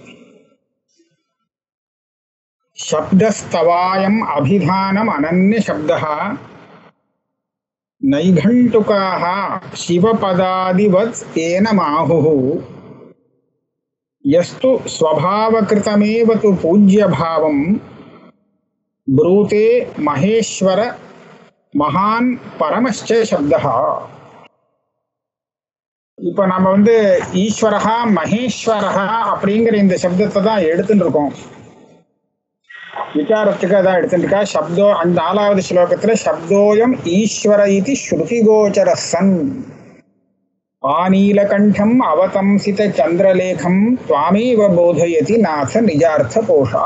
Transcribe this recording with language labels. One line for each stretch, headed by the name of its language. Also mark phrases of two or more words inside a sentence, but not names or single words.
Sanskrit: शब्दस्तवायम् अभिधानम् अनन्य शब्दः नैघण्टुकाः शिवपदादिवत् एनमाहुः यस्तु स्वभावकृतमेव तु पूज्यभावं ब्रूते महेश्वर महान् परमश्च शब्दः।
Tamil: இப்போ நம்ம
Sanskrit: ईश्वरः महेश्वरः
Tamil: அப்படிங்கிற இந்த சப்தத்தை தான் எடுத்துட்டு இருக்கோம். விசாரத்துக்கு அதான் எடுத்துருக்கா. சப்தோ அந்த 4வது ஸ்லோகத்துல
Sanskrit: शब्दोऽयम् ईश्वर इति श्रुतिगोचर सन् आनीलकण्ठम् अवतंसित चन्द्रलेखम् त्वामेव बोधयति नाथ निजार्थ घोषा.